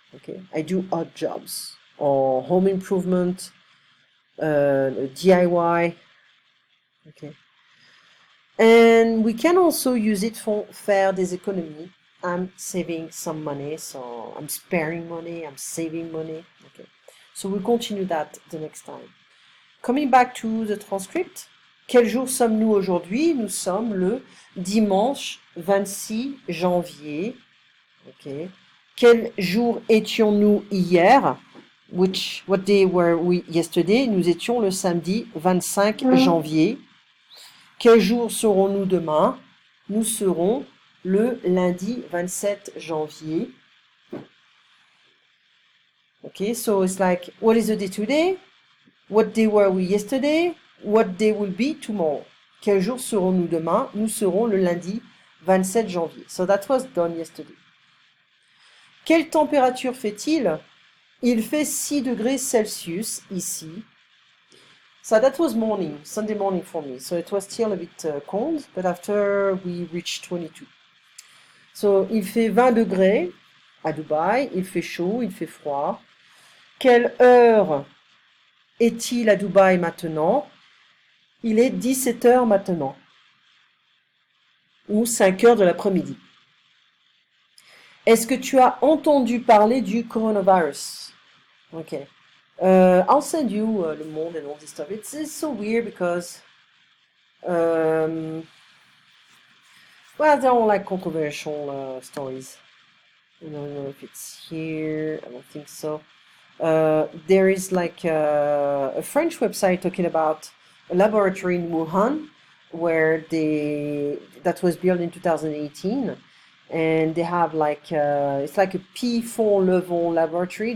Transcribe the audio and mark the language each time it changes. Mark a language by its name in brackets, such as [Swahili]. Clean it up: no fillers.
[English] Okay, I do odd jobs or home improvement, DIY. Okay, and we can also use it for [French] faire des économies. [English] I'm saving some money, so I'm sparing money. I'm saving money. Okay, so we'll continue that the next time. Coming back to the transcript. [French] Quel jour sommes-nous aujourd'hui? Nous sommes le dimanche 26 janvier. Okay. Quel jour étions-nous hier? [English] What day were we yesterday? [French] Nous étions le samedi 25 janvier. Quel jour serons-nous demain? Nous serons le lundi 27 janvier. [English] Okay, so it's like, what is the day today? What day were we yesterday? What day will be tomorrow? [French] Quel jour serons-nous demain? Nous serons le lundi 27 janvier. [English] So that was done yesterday. [French] Quelle température fait-il? Il fait 6 degrés Celsius ici. [English] So that was morning, Sunday morning for me. So it was still a bit cold, but after we reached 22. [French] So il fait 20 degrés à Dubaï. Il fait chaud, il fait froid. Quelle heure est-il à Dubaï maintenant? Il est 17 heures maintenant. Ou 5 heures de l'après-midi. Est-ce que tu as entendu parler du coronavirus? [English] Okay. I'll send you Le Monde and all this stuff. It's so weird because, well, they're all like controversial stories. I don't know if it's here. I don't think so. There is like a French website talking about a laboratory in Wuhan where that was built in 2018, and they have like it's like a P4 level laboratory.